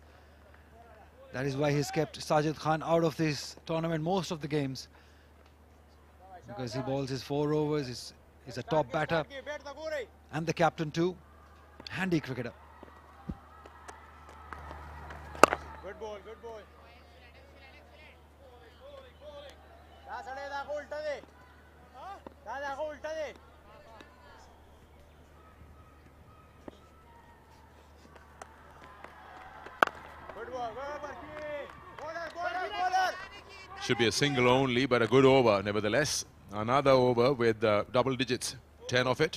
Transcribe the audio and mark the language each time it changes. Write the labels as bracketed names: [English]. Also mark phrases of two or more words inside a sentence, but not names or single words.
[English] That is why he's kept Sajid Khan out of this tournament most of the games. Because he bowls his 4 overs, he's a top batter. And the captain too. Handy cricketer. Good ball, good ball. दासड़े दाखो उल्टा दे. दाखो उल्टा दे. Good ball, go Barki. Bowler. Should be a single only, but a good over nevertheless. Another over with double digits, 10 of it.